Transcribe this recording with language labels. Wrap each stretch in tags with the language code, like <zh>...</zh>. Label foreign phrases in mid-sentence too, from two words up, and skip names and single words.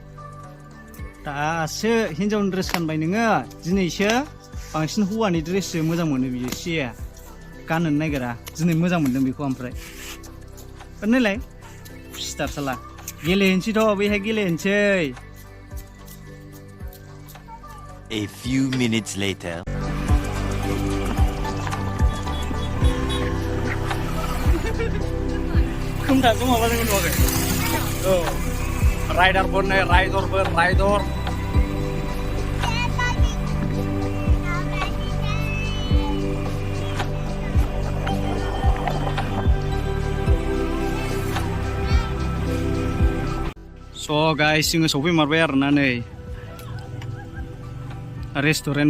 <brx>दासो हिन्जावनि ड्रेस गानबाय नोङो दिनैसो बांसिन हौवानि ड्रेससो मोजां मोनो बियो सिया गाननो नागिरा दिनै मोजां मोनदों बेखौ ओमफ्राय नायलाय खुसिथार साला गेलेहैनोसैथ' बैहाय गेलेहैनोसै</brx> <en>A few minutes later.</en> <brx>खोमथाजों माबाजों नुवाखै औ राइडारफोर नै राइडर स' गाइस जोङो सफैमारबाय आरोना नै रेस्टुरेन्टबो</brx>